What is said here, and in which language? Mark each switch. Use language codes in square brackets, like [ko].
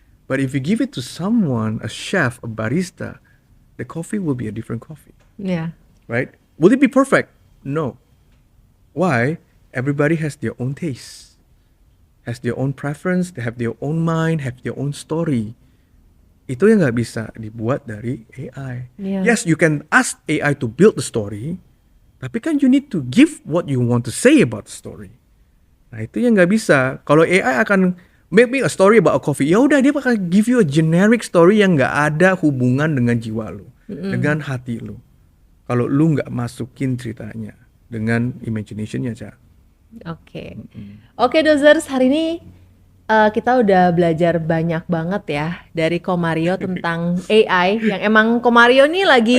[en] But if you give it to someone, a chef, a barista, the coffee will be a different coffee, [id] Ya. [en] right? Will it be perfect? No. Why? Everybody has their own taste, has their own preference, they have their own mind, have their own story. [id] Itu yang nggak bisa dibuat dari AI. [en] Yeah. Yes, you can ask AI to build the story, [id] tapi kan [en] you need to give what you want to say about the story. [id] Nah itu yang nggak bisa. Kalau AI akan [en] make me a story about a coffee, [id] ya udah dia bakal [en] give you a generic story [id] yang nggak ada hubungan dengan jiwa lu, dengan hati lu. Kalau lu nggak masukin ceritanya dengan imaginationnya, Ca. Oke. Oke, Dozers, hari ini kita udah belajar banyak banget ya dari Komario tentang AI yang emang Komario nih lagi